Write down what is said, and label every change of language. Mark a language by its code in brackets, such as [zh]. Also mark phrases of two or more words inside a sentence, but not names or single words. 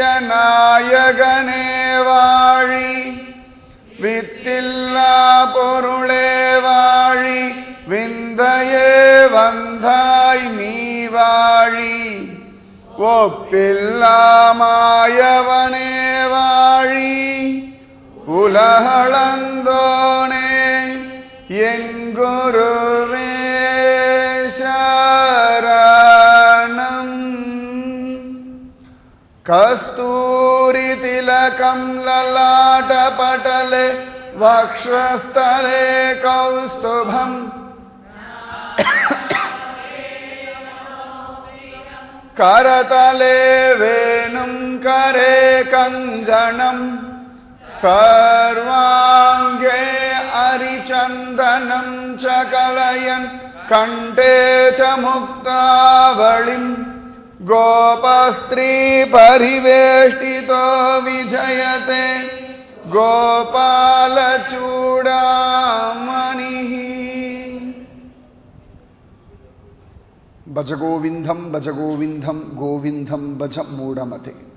[ta] நாயகனே வாழி வித்தில்லா பொருளே வாழி விந்தையே வந்தாய் நீ வாழி ஒப்பில்லா மாயவனே வாழி உலகளந்தோனே என் குருவே [sa] சரணம் कस्तूरी तिलकं ललाटपटले वक्षःस्थले कौस्तुभं करतले वेणुं करे कङ्गणं सर्वाङ्गे अरिचन्दनं च कलयन् कण्ठे च मुक्तावलिं गोपस्त्री परिवेष्टितो विजयते गोपालचूडामणिः भज गोविंदम गोविंदम भज मूढ़मते